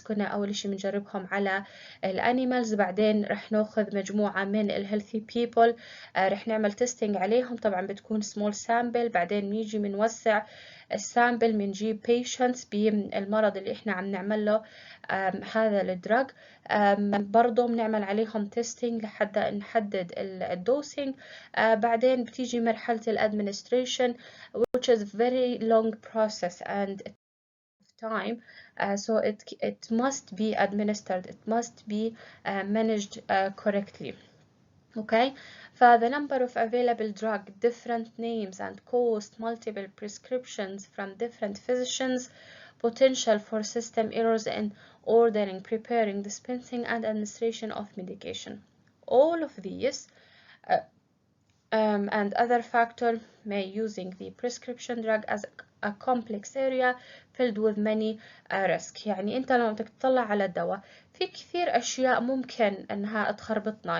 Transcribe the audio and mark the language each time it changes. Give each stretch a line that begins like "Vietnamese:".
Arabic: كنا أول شيء بنجربهم على الانيمالز، بعدين راح ناخذ مجموعة من الهيلثي بيبل راح نعمل تيستينج عليهم، طبعا بتكون سمول سامبل، بعدين بنيجي بنوسع السامبل بنجيب patients بالمرض اللي احنا عم نعمل له هذا الدراج. برضه بنعمل عليهم تيستينج لحتى نحدد الدوسينج. بعدين بتيجي مرحلة الادمنستريشن
English: which is very long process and time, so it must be administered, it must be managed correctly. Okay. The number of available drug, different names and cost, multiple prescriptions from different physicians, potential for system errors in ordering, preparing, dispensing and administration of medication. All of these and other factors may using the prescription drug as a complex area filled with many risks.
Arabic: يعني انت لما بدك تطلع على الدواء في كثير اشياء ممكن انها تخربطنا.